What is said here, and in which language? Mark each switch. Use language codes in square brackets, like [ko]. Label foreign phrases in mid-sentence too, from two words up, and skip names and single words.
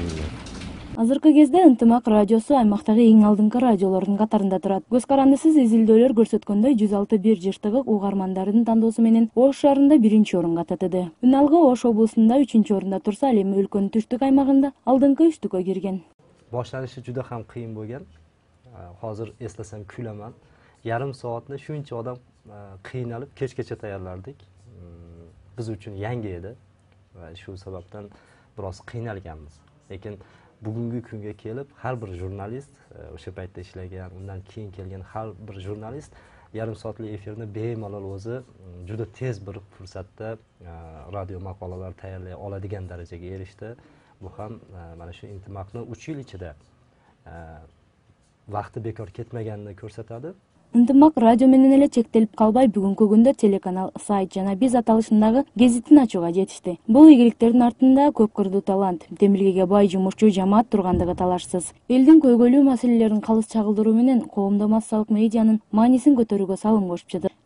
[ky] Азыркы кезде Ынтымак радиосу аймактагы эң алдыңкы радиолордун катарында турат. Көз карандысыз изилдөөлөр көрсөткөндөй 106.1 жыштыгы угармандардын тандоосу менен Ош шаарында биринчи орунга татыды. Үналгы Ош облусунда 3-орунда турса, ал эми өлкөнүн түштүк аймагында алдыңкы 3-кө кирген. [uz] Башланышы juda ham qiyin bo'lgan. Hozir eslasam kulaman. Yarim soatni shuncha odam qiynalib kechgacha tayyorlardik. Biz uchun yangi edi va shu sababdan biroz qiynalganmiz. Lekin bugungi kunga kelib har bir jurnalist, o'sha paytda ishlagan, undan keyin kelgan har bir jurnalist yarim soatli efirni bemalol o'zi juda tez bir fursatda radio maqolalar tayyorlay oladigan darajaga erishdi. Bu ham mana shu Intimakni 3 yil ichida vaqti bekor ketmaganini ko'rsatadi. [ky] Ынтымак радио менен эле чектелип калбай, бүгүнкү күндө телеканал, сайт жана биз аталышындагы гезитин ачууга жетишти. Бул ийгиликтердин артында көп кырдуу талант, демилгеге бай жумушчу жамаат тургандыгы талашсыз. Элдин көйгөйлүү маселелерин калыс чагылдыруу менен коомдо массалык медианын маанисин көтөрүүгө салым кошуп жатат.